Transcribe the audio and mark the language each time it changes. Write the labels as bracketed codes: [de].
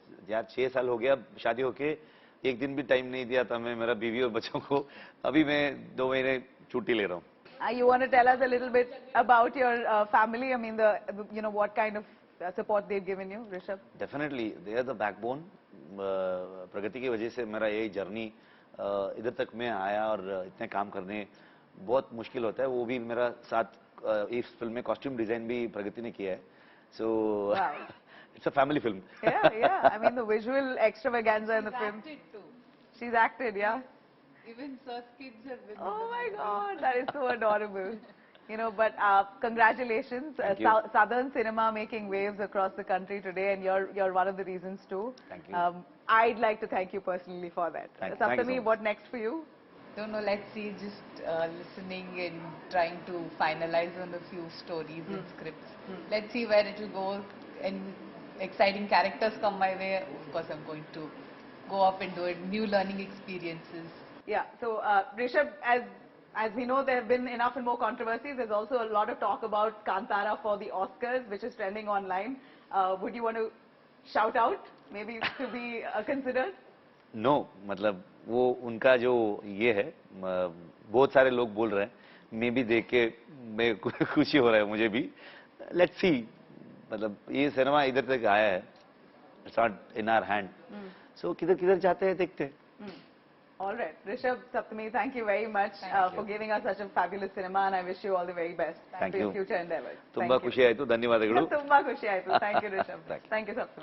[hi] यार 6 साल हो गया शादी होके, एक दिन भी टाइम नहीं दिया था मैं मेरा बीवी और बच्चों को। अभी मैं 2 महीने छुट्टी ले रहा हूँ। [en] You want to tell us a little bit about your family? I mean, you know, what kind of support they've given you, Rishabh? Definitely, they are the backbone. [hi] प्रगति की वजह से मेरा ये जर्नी इधर तक मैं आया और इतने काम करने बहुत मुश्किल होता है. वो भी मेरा साथ इस फिल्म में कॉस्ट्यूम डिजाइन भी प्रगति ने किया है. [en] So it's a family film. Yeah. I mean, the visual extravaganza in the film. Acted too. She's acted, yeah. Even Sir's kids have been. Oh my God, that is so adorable. You know, but congratulations. Thank you. Southern cinema making waves across the country today, and you're one of the reasons too. Thank you. I'd like to thank you personally for that. Thank you so Saptami, much. what next for you? Don't know, let's see, just listening and trying to finalize on a few stories and scripts. Let's see where it will go, and exciting characters come my way. Of course, I'm going to go up and do it. New learning experiences. Yeah, so Rishabh, as we know, there have been enough and more controversies. There's also a lot of talk about Kantara for the Oscars, which is trending online. Would you want to shout out, maybe to be considered? [hi] No, मतलब वो उनका जो ये है बहुत सारे लोग बोल रहे हैं. मैं भी देख के मैं खुशी हो रहा है मुझे भी. [en] Let's see, [hi] मतलब ये सिनेमा इधर तक आया है. [en] It's not in our hand. [hi] So किधर किधर जाते हैं देखते हैं. [en] All right, Rishabh, Saptami, thank you very much for giving us such a fabulous cinema, and I wish you all the very best Thank for your you. future endeavors. [kn] ತುಂಬಾ ಖುಷಿ ಆಯ್ತು. ಧನ್ಯವಾದಗಳು. ತುಂಬಾ ಖುಷಿ ಆಯ್ತು. [en] Thank you, Rishabh. Thank you, Saptami.